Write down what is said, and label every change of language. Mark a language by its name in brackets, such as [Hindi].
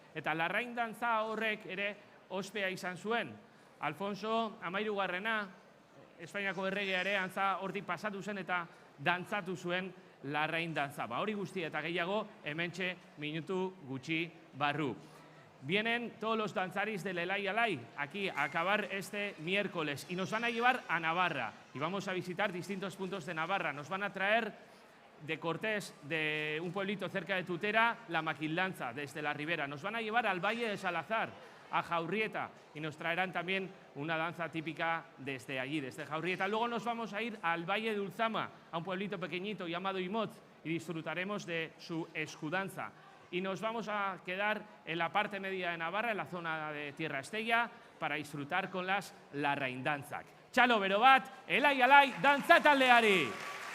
[Basque] Eta larrain dantza horrek ere ospea izan zuen. Alfonso Amairugarrena, Espainiako erregea ere antza hortik pasatu zen eta dantzatu zuen larrain dantza. Hori guzti eta gehiago hementxe minutu gutxi barru. [Spanish] Vienen todos los danzaris del Elai Alai aquí a acabar este miércoles y nos van a llevar a Navarra y vamos a visitar distintos puntos de Navarra. Nos van a traer de Cortés, de un pueblito cerca de Tutera, la maquildanza desde la ribera. Nos van a llevar al Valle de Salazar, a Jaurrieta, y nos traerán también una danza típica desde allí, desde Jaurrieta. Luego nos vamos a ir al Valle de Ultzama, a un pueblito pequeñito llamado Imotz, y disfrutaremos de su escudanza. Y nos vamos a quedar en la parte media de Navarra, en la zona de Tierra Estella, para disfrutar con las larraindantzak. [Basque] Txalo bero bat, Elai Alai dantzataldeari!